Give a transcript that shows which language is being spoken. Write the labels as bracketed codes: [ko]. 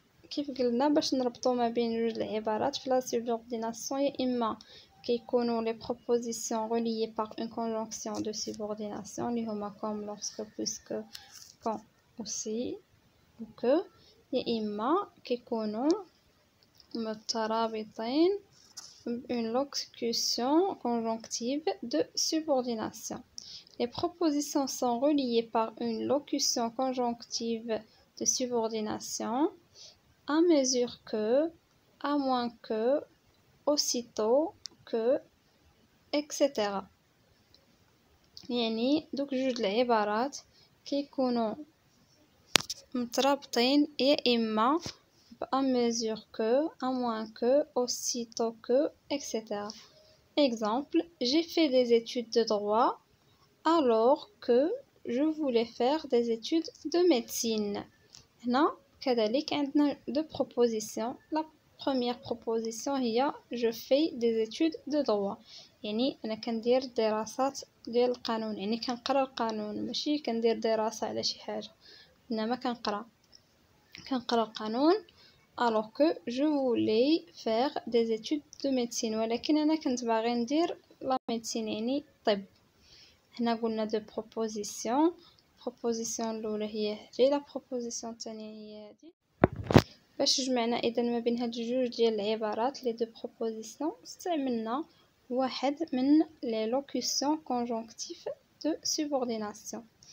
[ar] كيف قلنا باش نربطو ما بين جوج العبارات في لا سوبورديناسيون، يا اما كيكونوا لي بروبوزيسيون [fr] reliées par une conjonction de subordination [ar] اللي هما comme، lorsque، puisque، quand aussi ou que، يا اما كيكونوا مترابطين [fr] une locution conjonctive de subordination. Les propositions sont reliées par une locution conjonctive de subordination à mesure que, à moins que, aussitôt que، etc. [ar] يعني دوك جوج العبارات كيكونوا مترابطين يا إما [fr] à mesure que، à moins que، aussitôt que، etc. Exemple, j'ai fait des études de droit alors que je voulais faire des études de médecine. [ar] هنا كذلك عندنا [fr] deux propositions. La première proposition [ar] هي [fr] je fais des études de droit، [ar] يعني أنا كندير دراسات ديال القانون، يعني كنقرا القانون، ماشي كندير دراسة على شي حاجة، إنما كنقرا القانون. [fr] alors que je voulais faire des études de médecine، [ar] ولكن أنا كنت باغي ندير [fr] la médecine [ar] يعني الطب. هنا قلنا دو بروبوزيسيون. البروبوزيسيون الأولى هي هذه، لا بروبوزيسيون الثانية هي هذه. باش جمعنا إذا ما بين هاد جوج ديال العبارات لي دو بروبوزيسيون، استعملنا واحد من لي لوكيسيون كونجونكتيف دو سوبورديناسيون.